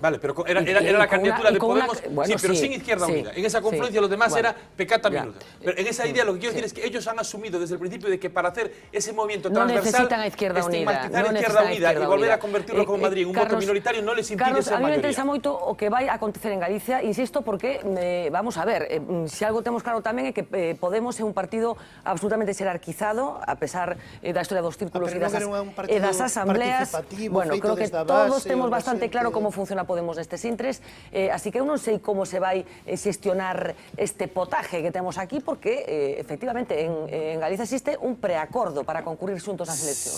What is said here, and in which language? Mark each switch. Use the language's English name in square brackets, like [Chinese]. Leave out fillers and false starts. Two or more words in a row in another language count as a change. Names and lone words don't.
[Spanish] Vale, pero era la candidatura de Podemos, sí, pero sin Izquierda Unida. En esa confluencia los demás era pecata minuta. Pero en esa idea lo que quiero decir es que ellos han asumido desde el principio de que para hacer ese movimiento transversal, necesitan a Izquierda Unida, Izquierda Unida y volver a convertirlo como Madrid en un voto minoritario no les impide Carlos, ser mayoría. [Galician] A mí me interesa moito o que vai a acontecer en Galicia, insisto, porque, vamos a ver, se algo temos claro tamén é que Podemos é un partido absolutamente xerarquizado, a pesar da historia dos círculos e das asambleas. Bueno, creo que todos temos bastante claro como funciona Podemos nestes intres, así que eu non sei como se vai xestionar este potaje que temos aquí, porque efectivamente en Galicia existe un preacordo para concurrir xuntos ás eleccións.